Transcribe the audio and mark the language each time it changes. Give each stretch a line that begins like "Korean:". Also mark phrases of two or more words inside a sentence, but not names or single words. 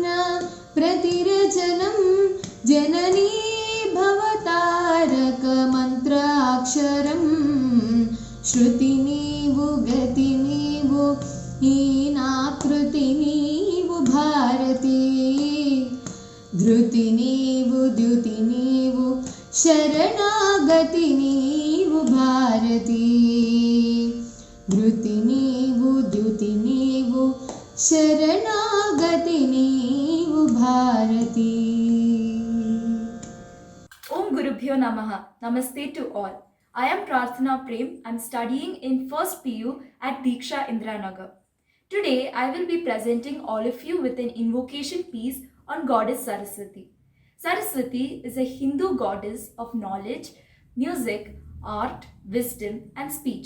Telugu: ప్రతిరచనం జననీ భవతారక మంత్రాక్షరం శృతి నీవు గతి నీవు ఈ నా కృతి నీవు భారతి ధృతి నీవు ద్యుతి నీవు శరణాగతి నీవు భారతి ధృతి నీవు ద్యుతి నీవు శరణాగతి నీవు భారతి.
Sanskrit: ॐ गुरुभ्यो नमः.
English: Namaste to all. I am Prarthana Prem. I am studying in 1st PU at Diksha Indranagar. Today I will be presenting all of you with an invocation piece on Goddess Saraswati. Saraswati is a Hindu goddess of knowledge, music, art, wisdom and speech.